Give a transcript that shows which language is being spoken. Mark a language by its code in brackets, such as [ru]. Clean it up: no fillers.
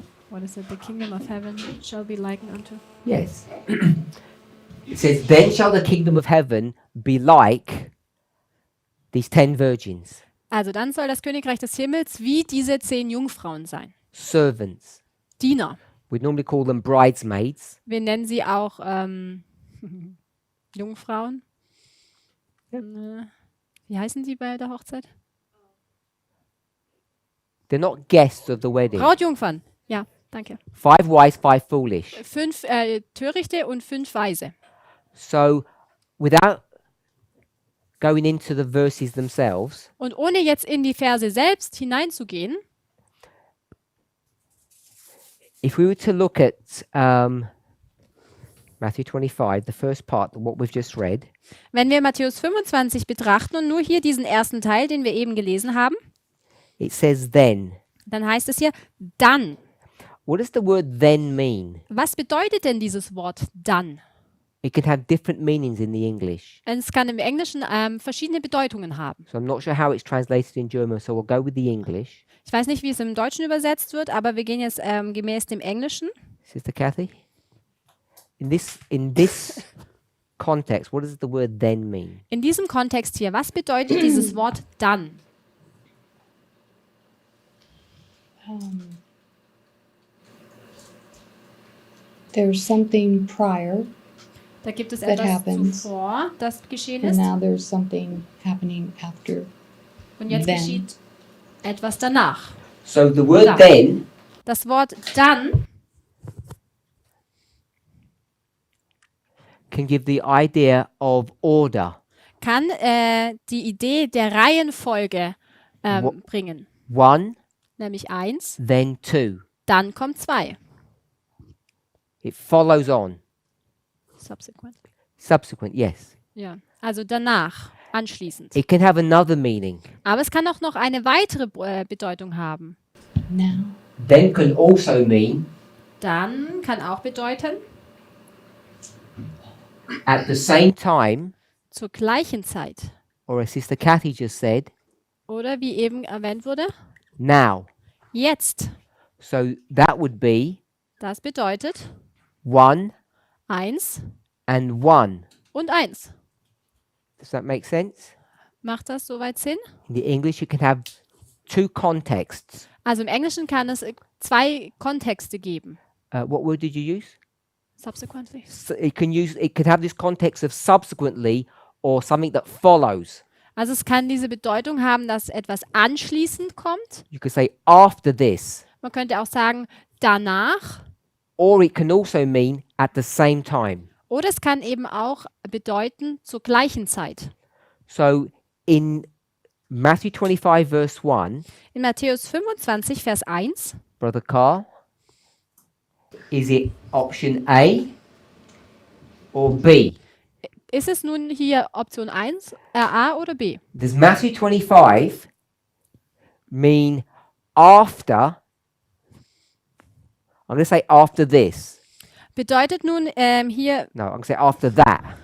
[en] What is it? The kingdom of heaven shall be likened unto. Yes. It says, then shall the kingdom of heaven be like these 10 virgins, [de] Also dann soll das Königreich des Himmels wie diese 10 Jungfrauen sein. [en] servants. [de] Diener. [en] We'd normally call them bridesmaids. [de] Wir nennen sie auch Jungfrauen. Wie heißen die bei der Hochzeit? [en] They're not guests of the wedding. [de] Brautjungfern. Ja, danke. [en] 5 wise, 5 foolish. [de] 5 Törichte und 5 Weise. [en] So, without going into the verses themselves, [de] Und ohne jetzt in die Verse selbst hineinzugehen, [en] if we were to look at Matthew 25, the first part, what we've just read, [de] wenn wir Matthäus 25 betrachten und nur hier diesen ersten Teil, den wir eben gelesen haben, [en] it says then. [de] dann heißt es hier dann. [en] What does the word then mean? [de] Was bedeutet denn dieses Wort dann? [en] It can have different meanings in the English. [de] Es kann im Englischen verschiedene Bedeutungen haben. [en] So I'm not sure how it's translated in German, so we'll go with the English. [de] Ich weiß nicht, wie es im Deutschen übersetzt wird, aber wir gehen jetzt gemäß dem Englischen. [en] Sister Kathy? In this context, what does the word then mean? [de] In diesem Kontext hier, was bedeutet dieses Wort dann? [en] There's something prior, [de] Da gibt es [en] That [de] etwas [en] happens. [de] zuvor, das geschehen [en] and [de] ist. [en] now there's something happening after. [de] Und jetzt [en] then. [de] geschieht etwas danach. [en] So the word [de] Dann. [en] then [de] Das Wort dann [en] can give the idea of order. [de] kann die Idee der Reihenfolge Wo- bringen. [en] 1, [de] Nämlich 1, [en] then 2. [de] dann kommt 2. [en] It follows on. Subsequent. Subsequent, yes. [de] Ja, also danach, anschließend. [en] It can have another meaning. [de] Aber es kann auch noch eine weitere Bedeutung haben. [en] Now. Then can also mean [de] Dann kann auch bedeuten, [en] at the same time, [de] zur gleichen Zeit. [en] or as Sister Kathy just said, [de] Oder wie eben erwähnt wurde, [en] now. [de] jetzt. [en] So that would be [de] Das bedeutet [en] 1 [de] 1 [en] and 1. [de] und 1. [en] Does that make sense? [de] Macht das soweit Sinn? [en] In the English, you can have two contexts. [de] Also im Englischen kann es zwei Kontexte geben. [en] What word did you use? Subsequently. So it could have this context of subsequently or something that follows. [de] Also es kann diese Bedeutung haben, dass etwas anschließend kommt. [en] You could say after this, [de] Man könnte auch sagen danach. [en] or it can also mean at the same time. [de] Oder es kann eben auch bedeuten zur gleichen Zeit. [en] So in Matthew 25, verse 1, [de] In Matthäus 25, Vers 1, [en] Brother Carl, is it option A or B? [de] ist es nun hier Option 1, A oder B? [en] Does Matthew 25 mean after? I'm going to say after this. [de] Bedeutet nun hier, [en] No, I'm going to say after that.